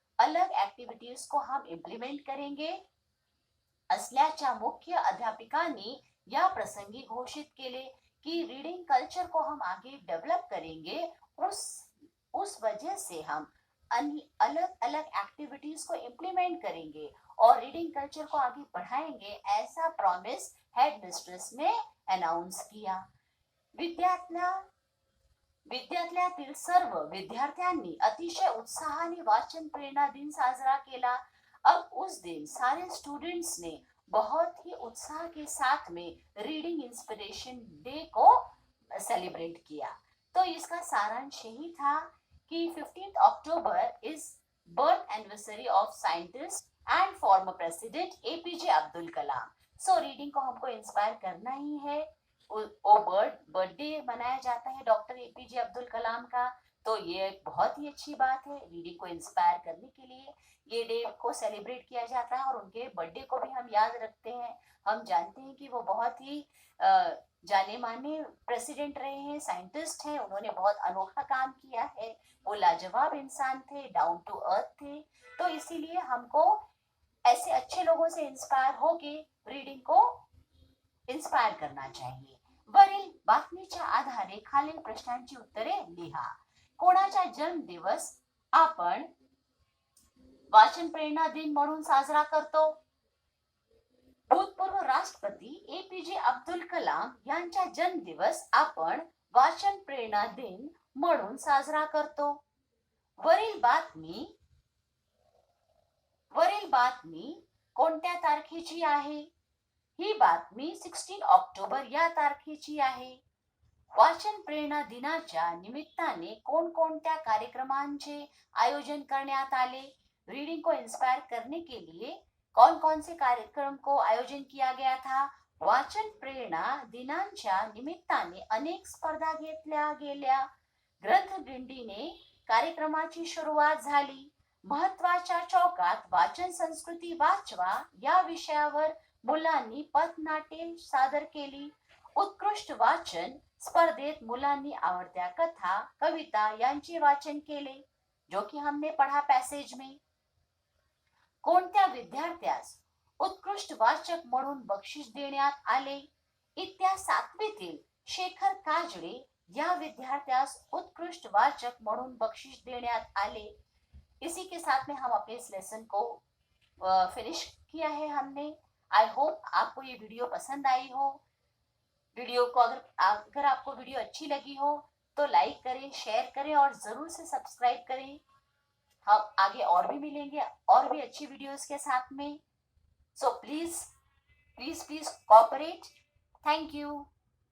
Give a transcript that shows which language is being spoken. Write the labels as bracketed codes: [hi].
[hi] अलग एक्टिविटीज को हम इम्प्लिमेंट करेंगे [mr] असल्याच्या मुख्य अध्यापिकांनी या प्रसंगी घोषित केले [hi] कि रीडिंग कल्चर को हम आगे डेवलप करेंगे. उस वजह से हम अलग अलग एक्टिविटीज को इम्प्लीमेंट करेंगे और रीडिंग कल्चर को आगे बढ़ाएंगे, ऐसा प्रॉमिस हेड मिस्ट्रेस ने अनाउंस किया. [mr] विद्यालयातील सर्व विद्यार्थ्यांनी अतिशय उत्साहाने वाचन प्रेरणा दिन साजरा केला. [hi] अब उस दिन सारे स्टूडेंट्स ने बहुत ही उत्साह के साथ में रीडिंग इंस्पिरेशन डे को सेलिब्रेट किया. तो इसका सारांश यही था कि [en] 15 October is birth anniversary of scientist and former president APJ Abdul Kalam. [hi] So reading को हमको इंस्पायर करना ही है. बर्थडे मनाया जाता है डॉक्टर एपीजे अब्दुल कलाम का, तो ये बहुत ही अच्छी बात है. रीडिंग को इंस्पायर करने के लिए ये डे को सेलिब्रेट किया जाता है और उनके बर्थडे को भी हम याद रखते हैं. हम जानते हैं कि वो बहुत ही जाने माने प्रेसिडेंट रहे हैं, साइंटिस्ट हैं, उन्होंने बहुत अनोखा काम किया है. वो लाजवाब इंसान थे, डाउन टू अर्थ थे. तो इसीलिए हमको ऐसे अच्छे लोगों से इंस्पायर होके रीडिंग को इंस्पायर करना चाहिए. [mr] वरील बातमीच्या आधारे खालील प्रश्नांची उत्तरे लिहा. कोणाचा जन्मदिवस आपण वाचन प्रेरणा दिन म्हणून साजरा करतो? भूतपूर्व राष्ट्रपती एपीजे अब्दुल कलाम यांचा जन्मदिवस आपण वाचन प्रेरणा दिन म्हणून साजरा करतो. वरील बातमी कोणत्या तारखेची आहे? ही बातमी 16 ऑक्टोबर या तारखेची आहे. वाचन प्रेरणा दिनाच्या निमित्ताने कोणकोणत्या कार्यक्रमांचे आयोजन करण्यात आले? रीडिंग को इंस्पायर करने के लिए कौन कौन से कार्यक्रम को आयोजन किया गया था? वाचन प्रेरणा दिनांच्या निमित्ताने अनेक स्पर्धा घेतल्या गेल्या. ग्रंथ दिंडीने कार्यक्रमाची सुरुवात झाली. महत्वाच्या चौकात वाचन संस्कृती वाचवा या विषयावर मुलांनी पथनाट्ये सादर केली. उत्कृष्ट वाचन स्पर्धेत मुलांनी आवडत्या कथा, कविता यांचे वाचन केले, [hi] जो कि हमने पढ़ा पैसेज में. [mr] कोणत्या विद्यार्थ्यास उत्कृष्ट वाचक म्हणून बक्षीस देण्यात आले? इत्या 7वीतील शेखर काजळे या विद्यार्थ्यास उत्कृष्ट वाचक म्हणून बख्शिश देण्यात आले। [hi] इसी के साथ में हम अपने इस लेसन को फिनिश किया है हमने। आई होप आपको ये वीडियो पसंद आई हो। वीडियो को अगर आपको वीडियो अच्छी लगी हो तो लाइक करें, शेयर करें और जरूर से सब्सक्राइब करें। हम आगे और भी मिलेंगे और भी अच्छी वीडियोस के साथ में। So please please please cooperate. Thank you.